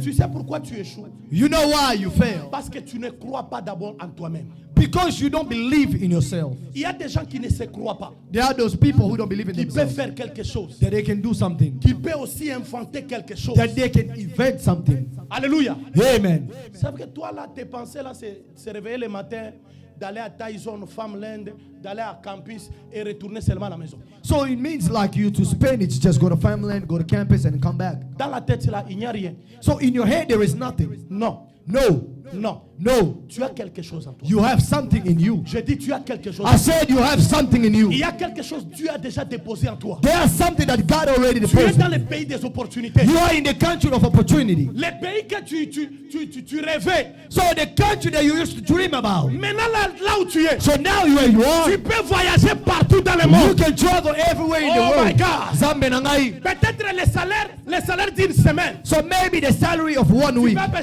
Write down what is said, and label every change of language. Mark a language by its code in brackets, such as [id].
[fr] Tu sais pourquoi tu échoues? [en] You know why you fail? [fr] Parce que tu ne crois pas d'abord en toi-même. [en] Because you don't believe in yourself. [fr] Il y a des gens qui ne se croient pas. [en] There are those people who don't believe in themselves. [fr] Qui peuvent faire quelque chose. [en] That they can do something. [fr] Qui peuvent aussi inventer quelque chose. [en] That they can invent something. Alléluia. Amen. [fr] C'est vrai que toi là, tes pensées là, c'est se réveiller le matin, d'aller à Tyson, Farmland, d'aller à campus et retourner seulement à la maison. [en] So it means like you to spend it, just go to Farmland, go to campus and come back. [fr] Dans la tête là, il n'y a rien. [en] So in your head there is nothing. [fr] Non. [en] No. [fr] Non. [en] No. [fr] Tu as quelque chose en toi. [en] You have something in you. [fr] Je dis tu as quelque chose. [en] I said you have something in you. [fr] Il y a quelque chose que Dieu a déjà déposé en toi. [en] There's something that God already deposited. [fr] Tu es dans le pays des opportunités. [en] You are in the country of opportunity. [fr] Le pays que tu rêvais. [en] So the country that you used to dream about. [fr] Maintenant là où tu es. [en] So now where you are. [fr] Tu peux voyager partout dans le monde. [en] You can travel everywhere in the world. Oh my God. [fr] Peut-être le salaire d'une semaine. [en] So maybe the salary of 1 week.